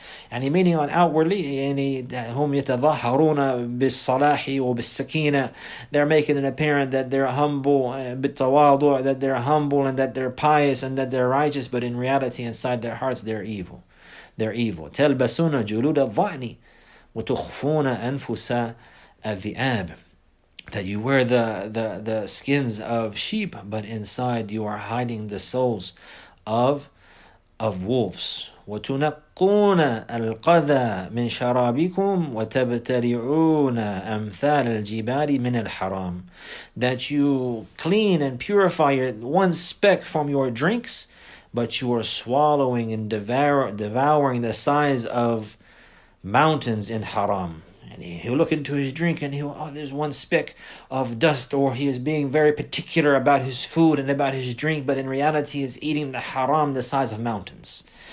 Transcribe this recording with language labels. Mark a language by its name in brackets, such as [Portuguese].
[English] And meaning on outwardly, [Arabic] يعني هم يتظاهرون بالصلاح وبالسكينة. [English] They're making it apparent that they're humble, بالتواضع, that they're humble and that they're pious and that they're righteous, but in reality, inside their hearts, they're evil. [Arabic] تلبسون جلود الضأن وتخفون أنفس الذئاب. [English] That you wear the skins of sheep, but inside you are hiding the souls of wolves. [Arabic] وتنقون القذى من شرابكم وتبتلعون أمثال الجبال من الحرام. [English] That you clean and purify one speck from your drinks, but you are swallowing and devouring the size of mountains in haram. And he'll look into his drink and there's one speck of dust, or he is being very particular about his food and about his drink, but in reality he is eating the haram the size of mountains.